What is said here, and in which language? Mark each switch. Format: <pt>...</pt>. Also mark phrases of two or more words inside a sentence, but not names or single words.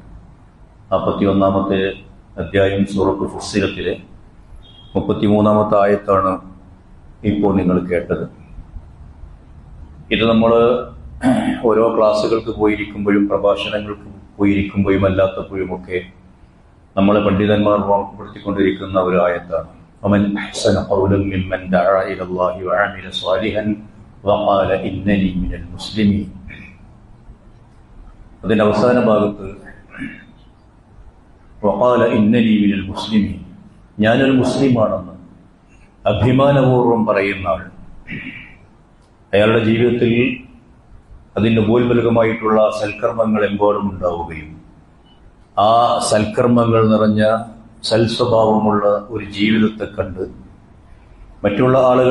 <ml>41-ാമത്തെ അധ്യായം സൂറത്തുൽ ഫുസ്സിലത്തിലെ 33-ാമത്തെ ആയത്താണ് ഇപ്പോൾ നിങ്ങൾ കേട്ടത്. ഇത് നമ്മൾ ഓരോ ക്ലാസ്സുകൾക്ക് പോയിരിക്കുമ്പോഴും പ്രഭാഷണങ്ങൾക്ക് പോയിരിക്കുമ്പോഴും അല്ലാത്തപ്പോഴുമൊക്കെ നമ്മളെ പണ്ഡിതന്മാർ ഓർമ്മപ്പെടുത്തിക്കൊണ്ടിരിക്കുന്ന ഒരു ആയത്താണ്.</ml> <ar>ومن أحسن قولا ممن دعا إلى الله وعمل صالحا وقال إنني من المسلمين.</ar> <ml>അതിന്റെ അവസാന ഭാഗത്ത്</ml> <ar>وقال إنني من المسلمين,</ar> <ml>ഞാനൊരു മുസ്ലിമാണെന്ന് അഭിമാനപൂർവ്വം പറയുന്ന ആൾ, അയാളുടെ ജീവിതത്തിൽ അതിന് ഉപോത്ബലകമായിട്ടുള്ള സൽക്കർമ്മങ്ങൾ എമ്പോഴും ഉണ്ടാവുകയും ആ സൽക്കർമ്മങ്ങൾ നിറഞ്ഞ സൽസ്വഭാവമുള്ള ഒരു ജീവിതത്തെ കണ്ട് മറ്റുള്ള ആളുകൾ</ml>